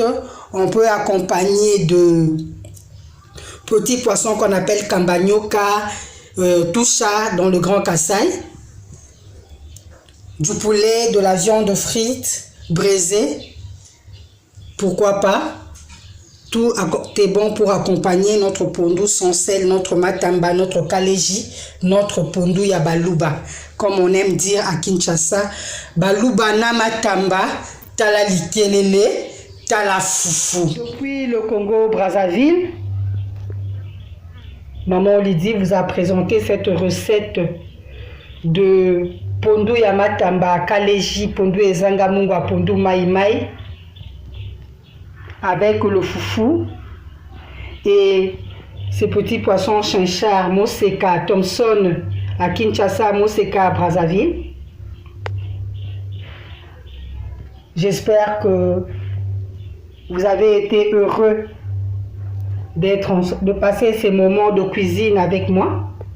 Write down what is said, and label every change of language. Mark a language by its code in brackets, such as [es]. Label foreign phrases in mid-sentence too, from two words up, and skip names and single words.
[fr] On peut accompagner de petits poissons qu'on appelle kambanyoka, toucha dans le Grand Kasaï. Du poulet, de la viande frite, braisée. Pourquoi pas? Tout est bon pour accompagner notre pondu sans sel, notre matamba, notre kaleji, notre pondu ya baluba. Comme on aime dire à Kinshasa, [ln] baluba na matamba, tala likelele, tala foufou. [fr] Depuis le Congo-Brazzaville, Maman Lydie vous a présenté cette recette de pondu ya matamba, kaleji, [ln] pondu ezanga mungwa, pondu mai mai, [fr] avec le foufou et ces petits poissons chinchards, Moseka, Thomson à Kinshasa, Moseka à Brazzaville. J'espère que vous avez été heureux de passer ces moments de cuisine avec moi.